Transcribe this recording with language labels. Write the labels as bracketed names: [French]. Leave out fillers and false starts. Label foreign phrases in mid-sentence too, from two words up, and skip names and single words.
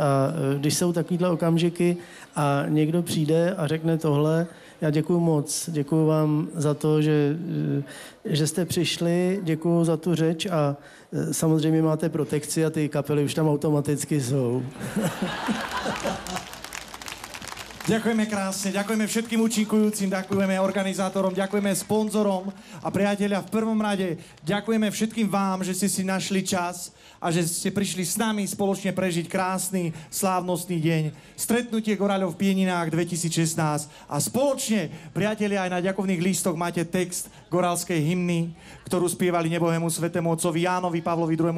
[Czech] A když jsou takovýhle okamžiky a někdo přijde a řekne tohle, já děkuju moc. Děkuju vám za to, že jste přišli, děkuju za tu řeč a samozřejmě máte protekci a ty kapely už tam automaticky jsou. [Slovak] Ďakujeme krásne, ďakujeme všetkým účinkujúcim, ďakujeme organizátorom, ďakujeme sponzorom a priatelia, v prvom rade ďakujeme všetkým vám, že ste si našli čas a že ste prišli s nami spoločne prežiť krásny, slávnostný deň. Stretnutie Goraľov v Pieninách 2016 a spoločne, priatelia, aj na ďakovných lístoch máte text goralskej hymny, ktorú spievali nebohému svätému otcovi Jánovi Pavlovi II.